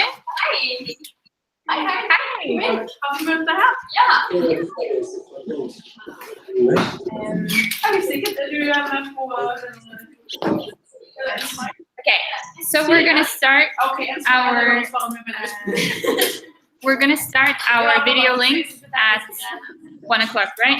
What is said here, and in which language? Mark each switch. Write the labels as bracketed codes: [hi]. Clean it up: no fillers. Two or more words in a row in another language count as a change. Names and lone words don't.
[en] Hi. [no] Har vi møtt det her? Ja. [en] Okay, so we're gonna start our video link at 1 o'clock, right?